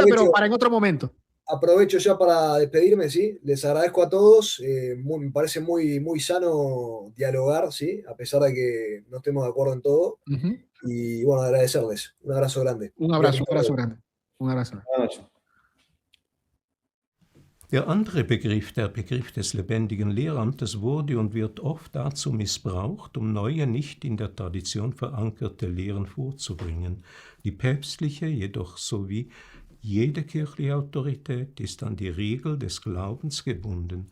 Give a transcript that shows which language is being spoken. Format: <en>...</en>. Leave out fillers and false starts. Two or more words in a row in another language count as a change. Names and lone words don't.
<es>aprovecho. pero para en otro momento. Aprovecho ya para despedirme, ¿sí? Les agradezco a todos. Me parece muy sano dialogar, ¿sí? A pesar de que no estemos de acuerdo en todo. Ujú. Y bueno, agradecerles. Un abrazo grande. Un abrazo grande. Un abrazo.</es> <de>Der andere Begriff, der Begriff des lebendigen Lehramtes, wurde und wird oft dazu missbraucht, um neue, nicht in der Tradition verankerte Lehren vorzubringen. Die päpstliche jedoch sowie jede kirchliche Autorität ist an die Regel des Glaubens gebunden.</de>